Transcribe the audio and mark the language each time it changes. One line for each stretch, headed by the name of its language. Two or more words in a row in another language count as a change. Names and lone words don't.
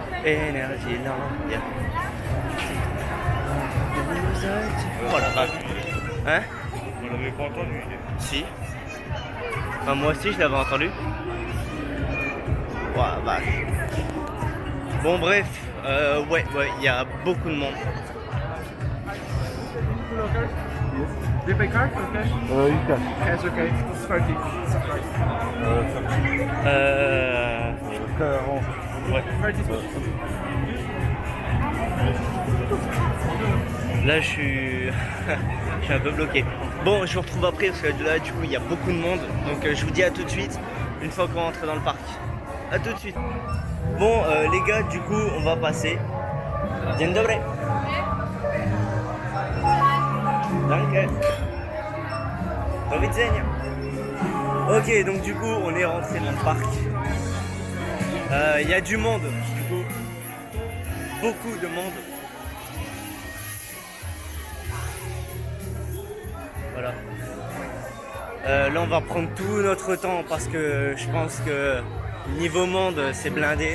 French: Voilà. Hein? On l'avait pas entendu. Si. Enfin, moi aussi, je l'avais entendu. Ouah, vache. Bon, bref. Ouais, il y a beaucoup de monde.
English: Do you pay card or cash? You can. Cash, okay. It's 30. It's right. 40.
French: Ouais.
English: 30 is
French: Là, je suis un peu bloqué. Bon, je vous retrouve après parce que là, du coup, il y a beaucoup de monde. Donc, je vous dis à tout de suite une fois qu'on rentre dans le parc. À tout de suite. Bon, les gars, du coup, on va passer.
Polish: Dzień dobry. Danke. Do widzenia.
French: Ok, donc du coup, on est rentré dans le parc. Il y a du monde, du coup. Beaucoup de monde. Voilà. Là, on va prendre tout notre temps parce que je pense que niveau monde, c'est blindé.